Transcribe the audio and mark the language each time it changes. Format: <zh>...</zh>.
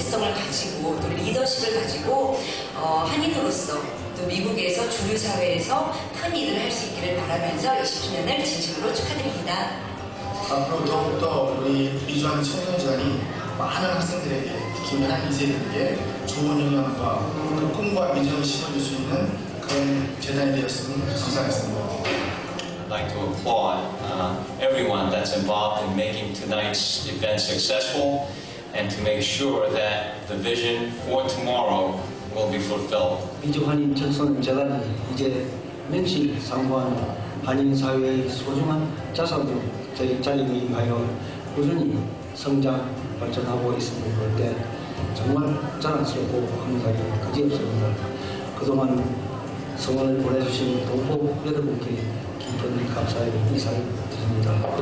<ko>리더십을 가지고 한인으로서 또 미국에서 주류 사회에서 큰 일을 할 수 있기를 바라면서 20주년을 진심으로 축하드립니다. 앞으로 더욱더 우리 미주한 청소년재단이 많은 학생들에게, 특히 우리 한 2세들에게 좋은 영향과 그 꿈과 비전을 심어줄 수 있는 그런 재단이 되었으면 감사하겠습니다.</ko> <en>I'd like to applaud everyone that's involved in making tonight's event successful and to make sure that the vision for tomorrow will be fulfilled.</en> <ko>미주 한인 청소년재단이 이제 명실 상부한 한인 사회의 소중한 자산으로 자리하기 위하여 꾸준히 성장, 발전하고 있음을 볼 때 정말 자랑스럽고 감사하기 그지없습니다. 그동안 성원을 보내주신 동포 여러분께 깊은 감사의 인사를 드립니다.</ko>